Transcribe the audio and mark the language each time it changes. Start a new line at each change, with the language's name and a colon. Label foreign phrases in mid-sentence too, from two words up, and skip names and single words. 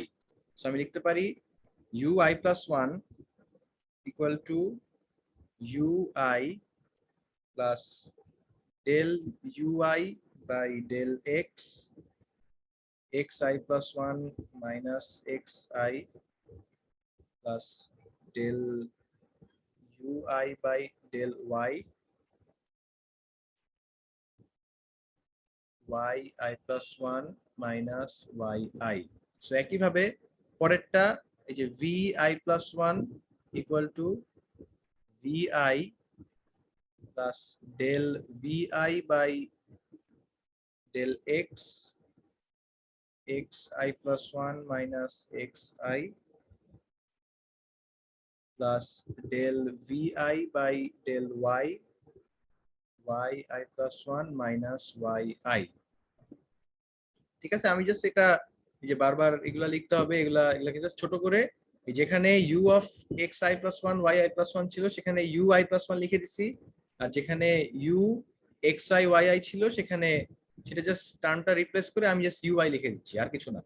English: সো
Bangla: আমি লিখতে পারি
English: UI plus 1 equal to UI plus del UI by del x xi plus 1 minus xi plus del ui by del y yi plus 1 minus yi। সো
Bangla: একইভাবে পরেরটা এই যে
English: vi plus 1 equal to vi plus del vi by del x xi plus 1 minus xi plus del vi by del y yi plus 1 minus yi।
Bangla: ঠিক আছে, আমি জাস্ট এটা এই যে বারবার এগুলা লিখতে হবে, এগুলাকে জাস্ট ছোট করে এই যেখানে
English: u of xi plus 1 yi plus 1
Bangla: ছিল সেখানে
English: ui plus 1
Bangla: লিখে দিছি, আর যেখানে
English: u xi yi
Bangla: ছিল সেখানে সেটা জাস্ট টার্মটা রিপ্লেস করে আমি জাস্ট ui লিখে দিচ্ছি, আর কিছু না।